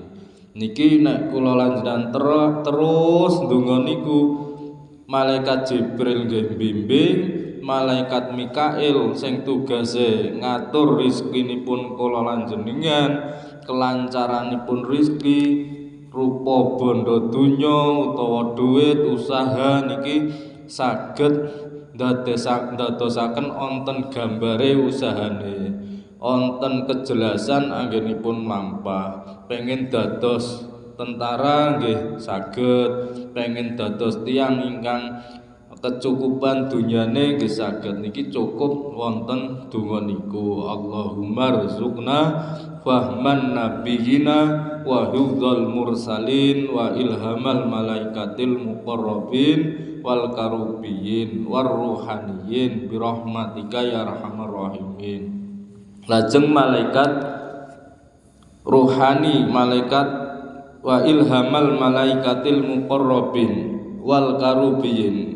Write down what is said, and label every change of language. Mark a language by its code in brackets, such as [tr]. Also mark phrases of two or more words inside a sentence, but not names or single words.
[jv] Niki nek kula lan jenengan terus ndonga niku malaikat Jibril nggih bimbing, malaikat Mikail sing tugase ngatur rezekinipun kula lan jenengan, kelancaranipun rezeki rupa bondo donya utawa duit usaha niki saged ndadosaken wonten gambare usahane, wonten kejelasan anggenipun lampah. Pengen dados tentara nggih saged, pengen dados tiyang ingkang kecukupan dunyane nggih saged. Niki cukup wonten donga niku. [ar] اللهم ارزقنا فهم النبيين وحفظ المرسلين وإلهام الملائكة المقربين والكروبيين والروحانيين برحمتك يا أرحم الراحمين. [jv] Lajeng malaikat ruhani, malaikat [ar] وإلهام الملائكة المقربين والكروبيين.